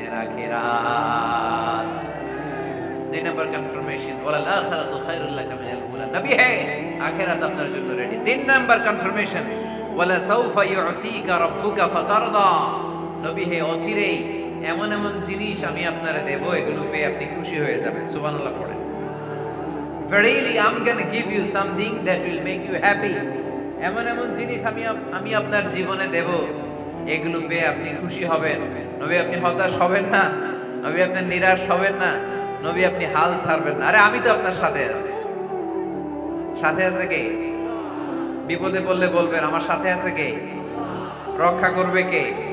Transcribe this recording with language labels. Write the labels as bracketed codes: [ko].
[bn] দিনের আখিরাত। 2 নম্বর কনফার্মেশন, [ar] ওয়ালাল আখিরাতু খায়রুল লাকা মিনাল উলা। [bn] নবী হে, আখিরাত আপনার জন্য রেডি। 3 নম্বর কনফার্মেশন, [ar] ওয়ালা সাউফা ইউতিকা রাব্বুকা ফাতারদা। [bn] নবী হে, অচিরেই এমন এমন জিনিস আমি আপনারে দেব, এগুলো পেয়ে আপনি খুশি হয়ে যাবেন। সুবহানাল্লাহ পড়ে। [en] Verily I'm going to give you something that will make you happy. [bn] এমন এমন জিনিস আমি আপনার জীবনে দেব, এগুলো পেয়ে আপনি খুশি হবেন। নবী আপনি হতাশ হবেন না, নবী আপনি নিরাশ হবেন না, নবী আপনি হাল ছাড়বেন না। আরে আমি তো আপনার সাথে আছি। সাথে আছে কে? বিপদে পড়লে বলবেন আমার সাথে আছে কে? রক্ষা করবে কে?